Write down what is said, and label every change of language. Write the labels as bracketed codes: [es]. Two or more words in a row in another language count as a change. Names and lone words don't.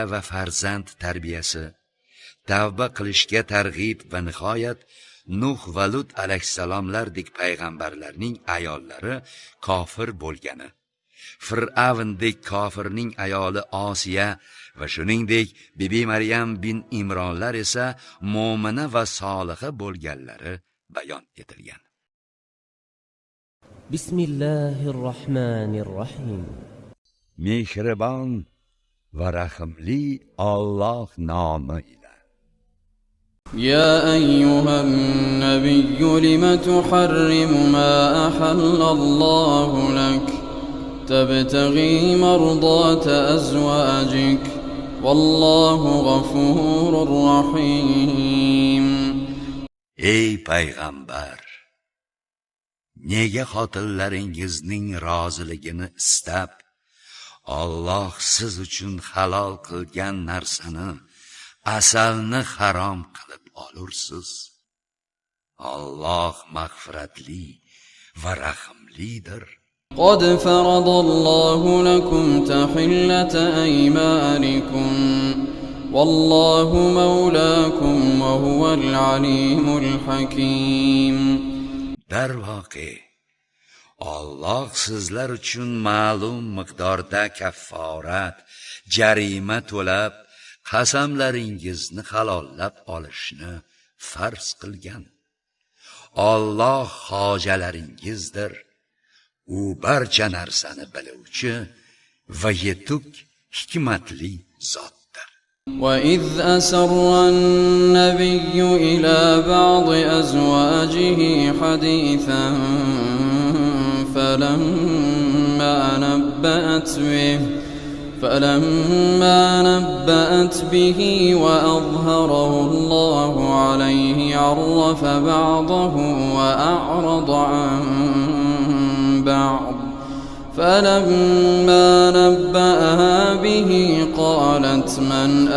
[uz] va farzand tarbiyasi, tavba qilishga targ'ib va nihoyat Nuh va Lut alayhisalomlardek payg'ambarlarning ayollari kofir bo'lgani, Fir'avndek kofirning ayoli Osiya va shuningdek Bibi Maryam bin Imronlar esa mo'mina va soliha bo'lganlari bayon etilgan. Bismillahirrohmanirrohim. Mehribon va rahimli Alloh nomi bilan. [ar] يا أيها النبي لم تحرم ما أحل الله لك تبتغي مرضات أزواجك والله غفور رحيم. [uz] Ey payg'ambar, nega xotinlaringizning roziligini istab Alloh siz uchun halol qilgan narsani, asalni harom qilib olursiz? Alloh mag'firatli va rahimlidir. [ar] قد فرض الله لكم تحلة أيمانكم والله مولاكم وهو العليم الحكيم. [uz] Darvoqe, Alloh sizlar uchun ma'lum miqdorda kafforat, jarima to'lab, qasamlaringizni halollab olishni farz qilgan. Alloh hojalaringizdir. U barcha narsani biluvchi va yetuk hikmatli zotdir. [ar] وَإِذْ أَسَرَّ النَّبِيُّ إِلَى بَعْضِ أَزْوَاجِهِ حَدِيثًا فَلَمَّا نَبَّأَتْ بِهِ وَأَظْهَرَهُ اللَّهُ عَلَيْهِ عَرَّفَ بَعْضَهُ وَأَعْرَضَ عَنْ بعض فلما نبأها به قالت من